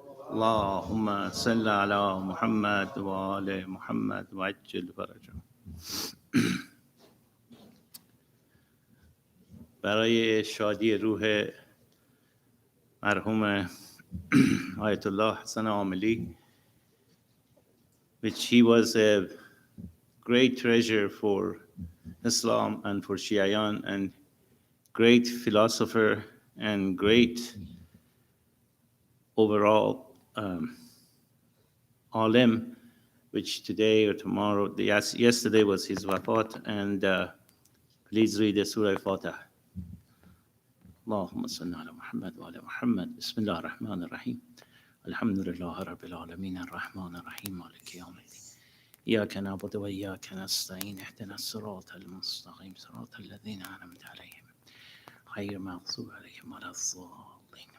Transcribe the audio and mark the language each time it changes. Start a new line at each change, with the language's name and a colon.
Arabic: اللهم صل على محمد وآل محمد وعجل فرجهم.
Persian: برای شادی روح مرحوم آیت الله حسن عاملی,
English: which he was a great treasure for Islam and for Shiayan, and great philosopher and great overall alim, which today or tomorrow, yesterday was his wafat, and please read the Surah Fatah.
Arabic: اللهم صل على محمد وعلى محمد. بسم الله الرحمن الرحيم. الحمد لله رب العالمين الرحمن الرحيم مالك يوم الدين. إياك نعبد وإياك نستعين اهدنا الصراط المستقيم صراط الذين أنعمت عليهم غير المغضوب عليهم ولا الضالين.